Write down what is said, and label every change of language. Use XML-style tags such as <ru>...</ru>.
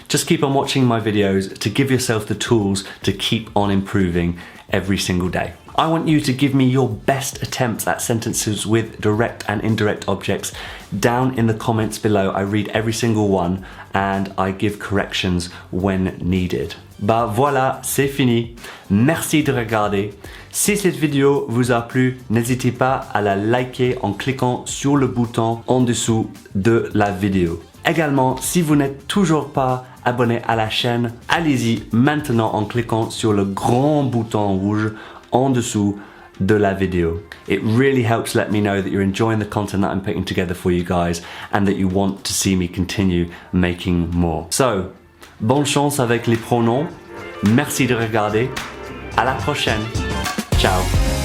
<en>Just keep on watching my videos to give yourself the tools to keep on improving every single day. I want you to give me your best attempts at sentences with direct and indirect objects down in the comments below. I read every single one and I give corrections when needed.</en> <fr>Bah voilà, c'est fini. Merci de regarder. Si cette vidéo vous a plu, n'hésitez pas à la liker en cliquant sur le bouton en dessous de la vidéo. Également, si vous n'êtes toujours pas abonné à la chaîne, allez-y maintenant en cliquant sur le grand bouton rouge en dessous de la vidéo.</fr> <en>It really helps let me know that you're enjoying the content that I'm putting together for you guys and that you want to see me continue making more.</en> <fr>So, bonne chance avec les pronoms. Merci de regarder. À la prochaine. Ciao.</fr>